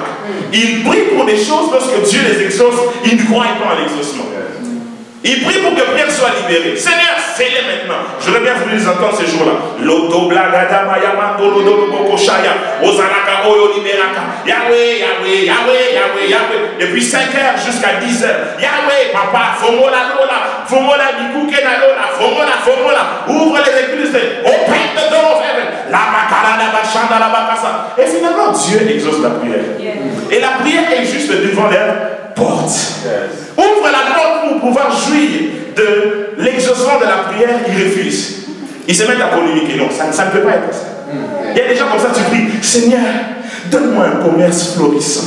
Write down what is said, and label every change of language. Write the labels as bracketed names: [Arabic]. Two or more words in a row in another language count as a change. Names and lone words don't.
[French] Ils prient pour des choses lorsque Dieu les exauce, ils ne croient pas à l'exaucement. Ils prient pour que Pierre soit libéré. Seigneur, fais-les maintenant. J'aurais bien voulu les entendre ces jours-là. Yahweh, Yahweh, Yahweh, Yahweh, Yahweh. Depuis 5 heures jusqu'à 10 heures. Yahweh, papa, [Lingala] fomola lola, fomola bikuke na lola, fomola, fomola. [French] Ouvre les écluses, [English] open the door of heaven. La bakala, la bachanda, la bakasa. [French] Et finalement, Dieu exauce la prière. Et la prière est juste devant leur porte. Ouvre la porte pour pouvoir jouir de l'exaucement de la prière, ils refusent. Ils se mettent à polémiquer. Non, ça ne peut pas être ça. Il y a des gens comme ça, tu pries, Seigneur, donne-moi un commerce florissant.